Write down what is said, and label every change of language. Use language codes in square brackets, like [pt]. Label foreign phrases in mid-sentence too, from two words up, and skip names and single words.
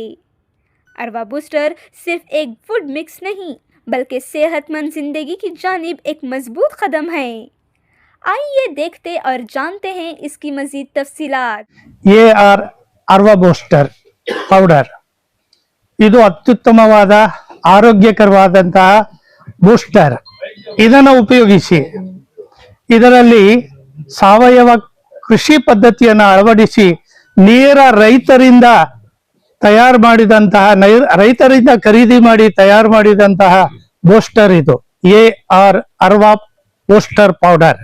[ur] اروا بوسٹر صرف ایک فوڈ مکس نہیں، بلکہ صحت مند زندگی کی جانب ایک مضبوط قدم ہے. آئیے دیکھتے اور جانتے ہیں اس کی مزید تفصیلات. [kn] ये अरवा बूस्टर पೌಡರ್ ಇದು ಅತ್ಯುತ್ತಮವಾದ ಆರೋಗ್ಯಕರವಾದಂತಹ ಬೂಸ್ಟರ್. ಇದನ್ನು ಉಪಯೋಗಿಸಿ ಇದರಲ್ಲಿ ಸಾವಯವ ಕೃಷಿ ಪದ್ಧತಿಯನ್ನು ಅಳವಡಿಸಿ ನೇರ ರೈತರಿಂದ ತಯಾರು ಮಾಡಿದಂತಹ ರೈತರಿಂದ ಖರೀದಿ ಮಾಡಿ ತಯಾರು ಮಾಡಿದಂತಹ ಬೂಸ್ಟರ್ ಇದು ಅರವಾ ಬೂಸ್ಟರ್ ಪೌಡರ್.